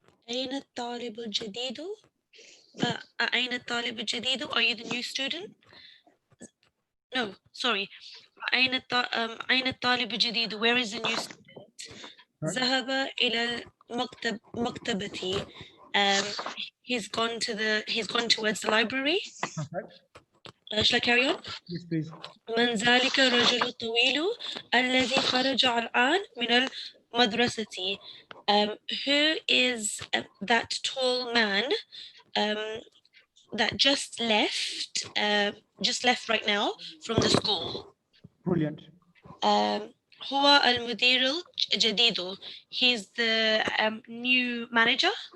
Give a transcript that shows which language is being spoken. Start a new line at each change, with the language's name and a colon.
Arabic: أين الطالب الجديد? أين الطالب الجديد?
English: Are you the new student? No, sorry.
Arabic: أين الطالب الجديد?
English: Where is the new student?
Arabic: ذهب إلى مكتبتي.
English: He's gone towards the library. Perfect. Shall I carry on? Yes, please.
Arabic: من ذلك الرجل الطويل الذي خرج الآن من المدرسة.
English: Who is that tall man that just left right now from the school? Brilliant.
Arabic: هو المدير الجديد.
English: He's the new manager.